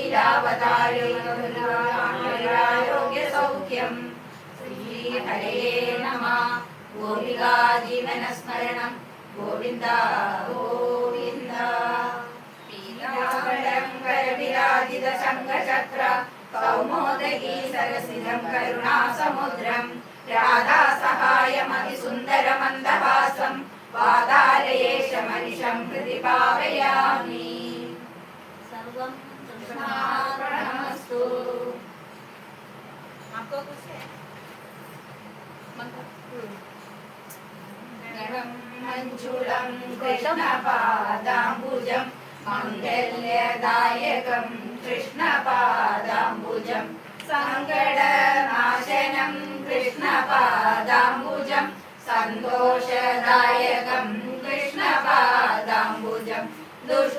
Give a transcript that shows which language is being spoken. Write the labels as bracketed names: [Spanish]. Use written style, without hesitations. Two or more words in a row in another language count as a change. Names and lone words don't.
[Sanskrit] ലീലാവതാരൗക്യം ശ്രീഹരേ നമഃ ഗോപികാ ജീവനസ്മരണം ഗോവിന്ദ ഗോവിന്ദ പീതാംബരം കരവിരാജിത ശംഖചക്ര കൗമോദഗീ സരസിജം കരുണാസമുദ്രം രാധാ സഹായമതിസുന്ദരമന്ദഹാസം വാതാലയേശമനിശം ഹൃദി ഭാവയാമി. സർവം കൃഷ്ണാർപ്പണമസ്തു. [Hindi] आपको कुछ है [Sanskrit] मंजुलं कृष्णपादाम्बुजं मङ्गल्यदायकं कृष्णपादाम्बुजं सङ्कटनाशनं कृष्णपादाम्बुजं सन्तोषदायकं कृष्णपादाम्बुजं